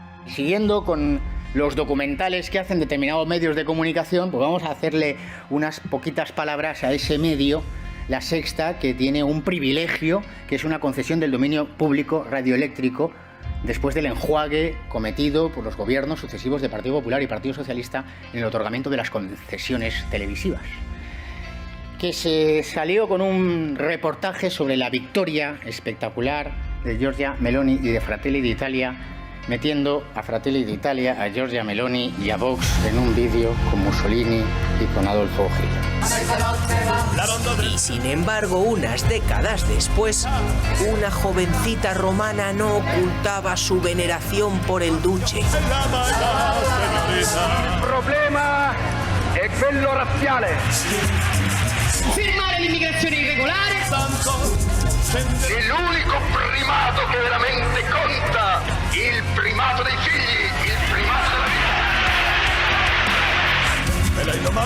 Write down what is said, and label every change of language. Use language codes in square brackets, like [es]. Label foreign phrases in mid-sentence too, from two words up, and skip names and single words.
[es] Siguiendo con los documentales que hacen determinados medios de comunicación, pues vamos a hacerle unas poquitas palabras a ese medio, La Sexta, que tiene un privilegio, que es una concesión del dominio público radioeléctrico, después del enjuague cometido por los gobiernos sucesivos de Partido Popular y Partido Socialista en el otorgamiento de las concesiones televisivas. Que se salió con un reportaje sobre la victoria espectacular de Giorgia Meloni y de Fratelli d'Italia, metiendo a Fratelli d'Italia, a Giorgia Meloni y a Vox en un vídeo con Mussolini y con Adolfo Hitler. Y sin embargo, unas décadas después, una jovencita romana no ocultaba su veneración por el duce. [it] Il problema è quello razziale. Fermare l'immigrazione irregolare. L'unico primato che veramente conta, il primato dei figli, il primato della vita.